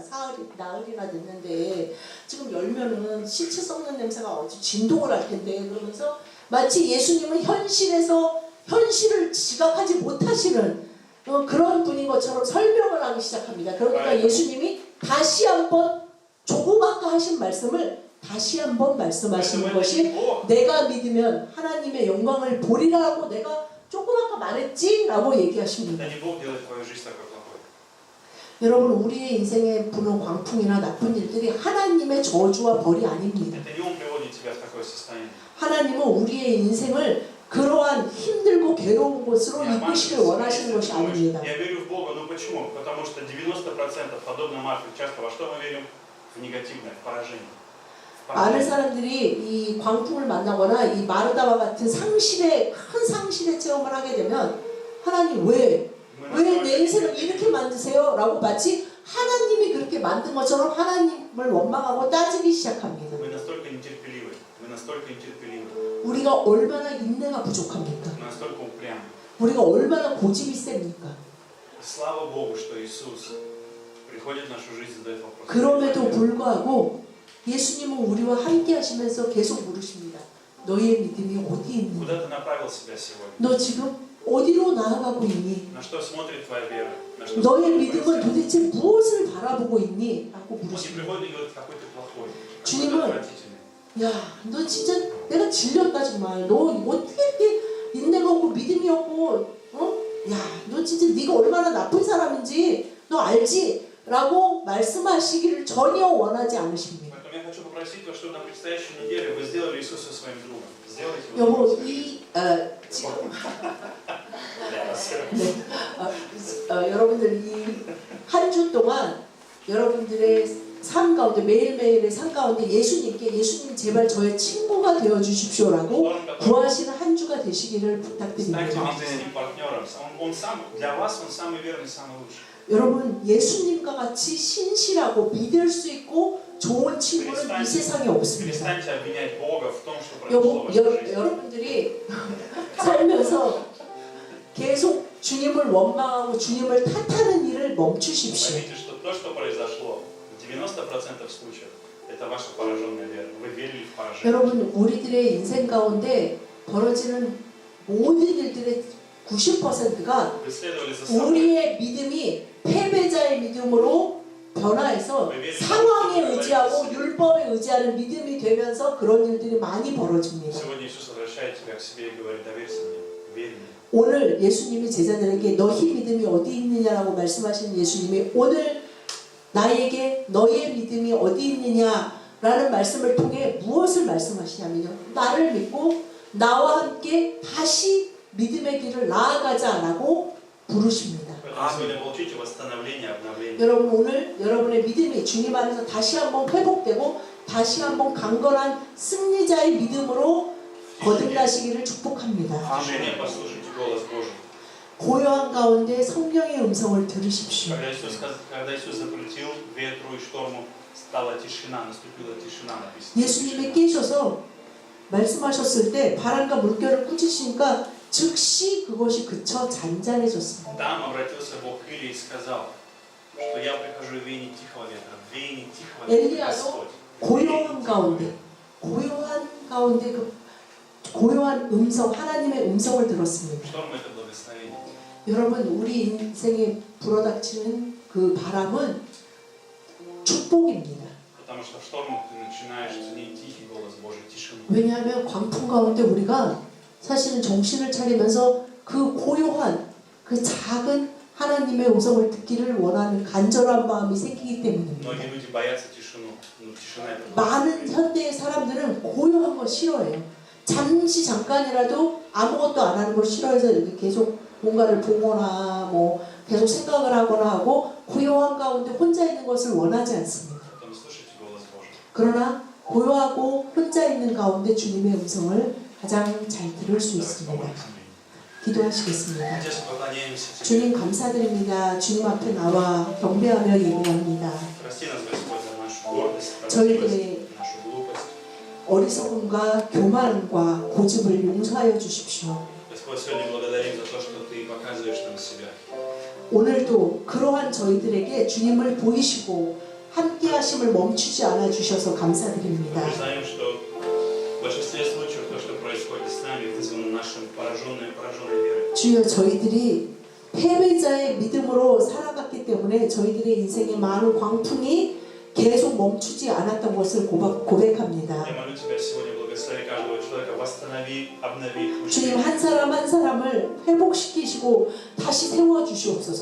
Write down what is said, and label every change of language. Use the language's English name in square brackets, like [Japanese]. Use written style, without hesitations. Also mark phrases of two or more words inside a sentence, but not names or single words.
[Korean] 나흘이나 됐는데 지금 열면은 시체 썩는 냄새가 어찌 진동을 할 텐데 그러면서 마치 예수님은 현실을 지각하지 못하시는 그런 분인 것처럼 설명을 하기 시작합니다. 그러니까 예수님이 다시 한번 조그맣게 하신 말씀을 다시 한번 말씀하시는 것이 내가 믿으면 하나님의 영광을 보리라고 내가 조그맣게 말했지? 라고 얘기하십니다. [Russian] это не Бог делает твою жизнь такой плохой. [Korean] 여러분 우리의 인생에 부는 광풍이나 나쁜 일들이 하나님의 저주와 벌이 아닙니다. [Russian] Это не Он приводит тебя в такое состояние. [Korean] 하나님은 우리의 인생을 그러한 힘들고 괴로운 곳으로 이끄시길 원하시는 것이 아닙니다. [Russian] Я верю в Бога, ну почему? Потому что 90% подобно Марфе часто во что мы верим? В негативное, в поражение. [Korean] 많은 사람들이 이 광풍을 만나거나 이 마르다와 같은 큰 상실의 체험을 하게 되면 하나님 왜 내 인생을 이렇게 만드세요? 라고 마치 하나님이 그렇게 만든 것처럼 하나님을 원망하고 따지기 시작합니다. [Russian] Мы настолько нетерпеливы, мы настолько нетерпеливы, [Korean] 우리가 얼마나 인내가 부족합니까? [Russian] мы настолько упрямы. [Korean] 우리가 얼마나 고집이 셉니까? [Russian] Слава Богу, что Иисус приходит в нашу жизнь и задает вопрос. [Korean] 그럼에도 불구하고 예수님은 우리와 함께 하시면서 계속 물으십니다. 너의 믿음이 어디 있니? [Russian] Куда ты направил себя сегодня? [Korean] 너 지금 어디로 나아가고 있니? [Russian] На что смотрит твоя вера? На что [Korean] 너의 [Russian] смотрит [Korean] 믿음은 [Russian] твое сердце? [Korean] 도대체 무엇을 바라보고 있니? 라고 [Russian] Он не [Korean] 물으십니다. [Russian] приходит и говорит, какой ты плохой, [Korean] 주님은 [Russian] какой ты отвратительный. [Korean] 야, 너 진짜 내가 질렸다 정말. 너 어떻게 이렇게 인내가 없고 믿음이 없고 야, 너 진짜 네가 얼마나 나쁜 사람인지 너 알지? 라고 말씀하시기를 전혀 원하지 않으십니다. [Russian] Поэтому я хочу попросить вас, чтобы на предстоящей неделе вы сделали Иисуса своим другом. Сделайте его [Korean] 여보, [Russian] другом. [Korean] 지금 [Russian] Да, [Korean] 여러분들 이 한 주 동안 여러분들의 삶 가운데 매일매일의 삶 가운데 예수님 제발 저의 친구가 되어 주십시오라고 구하시는 한 주가 되시기를 [Russian] Станьте [Korean] 부탁드립니다. [Russian] истинным партнером. Для вас он самый верный, самый лучший. [Korean] 여러분 예수님과 같이 신실하고 믿을 수 있고 좋은 친구는 이 세상에 없습니다. [Russian] Перестаньте обвинять Бога в том, что произошло в вашей жизни. [Korean] 여러분들이 살면서 계속 주님을 원망하고 주님을 탓하는 일을 멈추십시오. [Russian] Поймите, что то, что произошло, в 90% случаев, это ваша пораженная вера. Вы верили в поражение. [Korean] 여러분 우리들의 인생 가운데 벌어지는 모든 일들의 90%가 [Russian] Вы следовали за собой. [Korean] 우리의 믿음이 패배자의 믿음으로 변화해서 상황에 의지하고 율법에 의지하는 믿음이 되면서 그런 일들이 많이 벌어집니다. [Russian] Сегодня Иисус возвращает тебя к себе и говорит: доверься мне, верь мне. [Korean] 오늘 예수님이 제자들에게 너희 믿음이 어디 있느냐라고 말씀하시는 예수님이 오늘 나에게 너의 믿음이 어디 있느냐라는 말씀을 통해 무엇을 말씀하시냐면요. 나를 믿고 나와 함께 다시 믿음의 길을 나아가자라고 부르십니다. [Russian] Поэтому сегодня получите восстановление, обновление. [Korean] 여러분 오늘 여러분의 믿음이 주님 안에서 다시 한번 회복되고 다시 한번 강건한 승리자의 믿음으로 거듭나시기를 축복합니다. [Russian] В тишине послушайте голос Божий. [Korean] 고요한 가운데 성령의 음성을 들으십시오. [Russian] Когда Иисус запретил ветру и шторму, стала тишина, наступила тишина, написано. [Korean] 예수님이 깨셔서 말씀하셨을 때 바람과 물결을 꾸짖으시니까 즉시 그것이 그쳐 잔잔해졌습니다. [Russian] Там обратился Бог к Илии и сказал, что я прихожу в веяние тихого ветра, в веяние тихого ветра, Господь. [Korean] 고요한 가운데 그 고요한 음성, 하나님의 음성을 들었습니다. [Russian] Шторм — это благословение. [Korean] 여러분 우리 인생에 불어닥치는 그 바람은 축복입니다. [Russian] Потому что в штормах ты начинаешь ценить тихий голос Божий, тишину. [Korean] 왜냐하면 광풍 가운데 우리가 사실은 정신을 차리면서 그 고요한 그 작은 하나님의 음성을 듣기를 원하는 간절한 마음이 생기기 때문입니다. [Russian] Многие люди боятся тишину, но тишина — это [Korean] 많은 [Russian] благословение. [Korean] 현대의 사람들은 고요한 걸 싫어해요. 잠깐이라도 아무것도 안 하는 걸 싫어해서 이렇게 계속 뭔가를 보거나 뭐 계속 생각을 하거나 하고 고요한 가운데 혼자 있는 것을 원하지 않습니다. [Russian] Потом слушайте голос Божий. [Korean] 그러나 고요하고 혼자 있는 가운데 주님의 음성을 가장 잘 들을 수 [Russian] Давайте [Korean] 있습니다. [Russian] помолимся. [Korean] 기도하시겠습니다. [Russian] Отец, поклоняемся Тебе. [Korean] 주님 감사드립니다. 주님 앞에 나와 경배하며 예배합니다. [Russian] Прости нас, Господь, за нашу гордость, [Korean] 저희들의 [Russian] нашу глупость. [Korean] 어리석음과 교만과 고집을 용서하여 주십시오. [Russian] Господь, сегодня благодарим за то, что Ты показываешь нам себя. [Korean] 오늘도 그러한 저희들에게 주님을 보이시고 함께 하심을 멈추지 않아 주셔서 감사드립니다. [Russian] Мы признаем, что в большинстве случаев то, что происходит с нами, вызвано нашим пораженной верой. [Korean] 주여 저희들이 패배자의 믿음으로 살아갔기 때문에 저희들의 인생의 많은 광풍이 계속 멈추지 않았던 것을 고백합니다. [Russian] Я молю Тебя сегодня, благослови каждого человека, восстанови, обнови, [Korean] 주님 한 사람 한 사람을 회복시키시고 다시 세워주시옵소서.